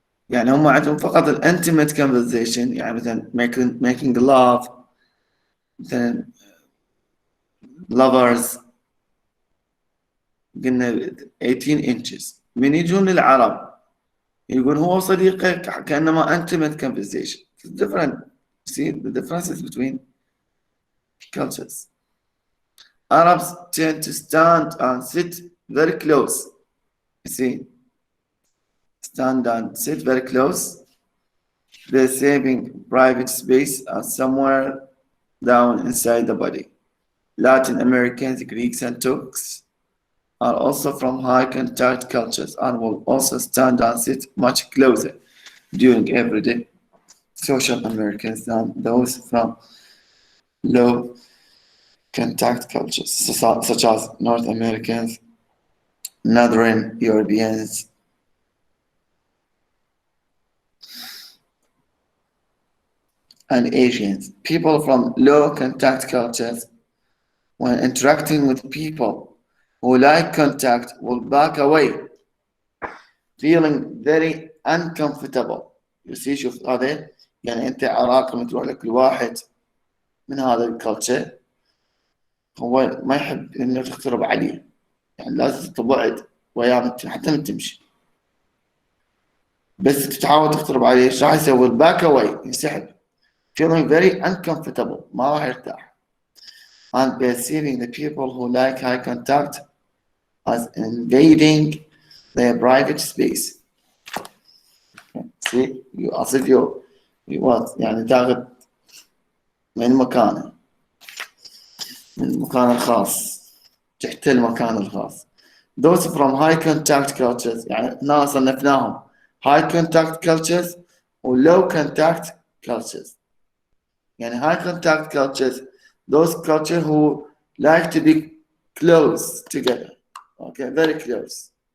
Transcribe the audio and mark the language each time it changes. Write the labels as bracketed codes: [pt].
[ar] يعني هم عندهم فقط ال [en] intimate conversation، [ar] يعني مثلا [en] making love، [ar] مثلا lovers قلنا 18 inches. من يجون للعرب يقول هو صديقك كأنما [en] intimate conversation. It's different. See the differences between cultures. Arabs tend to stand and sit very close. You see, stand and sit very close. They're saving private space somewhere down inside the body. Latin Americans, Greeks, and Turks are also from high contact cultures and will also stand and sit much closer during everyday social Americans than those from low contact cultures, such as North Americans, Northern Europeans, and Asians. People from low contact cultures, when interacting with people who like contact, will back away, feeling very uncomfortable. You see, [ar] شوف هذا يعني أنت عراقي تروح لك الواحد من هذا الكالتشر هو ما يحب إنه تقترب عليه، يعني لازم تبعد وياه حتى من تمشي، بس تحاول تقترب عليه ايش راح يسوي؟ باك اواي، ينسحب، [en] feeling very uncomfortable، [ar] ما راح يرتاح. [en] And perceiving the people who like high contact as invading their private space. See, you as if you what [ar] يعني تاخذ من مكانه، من المكان الخاص، تحتل المكان الخاص. [en] Those from high contact cultures، [ar] يعني ناس صنفناهم [en] high contact cultures و low contact cultures. يعني high contact cultures, those cultures who like to be close together, okay, very close.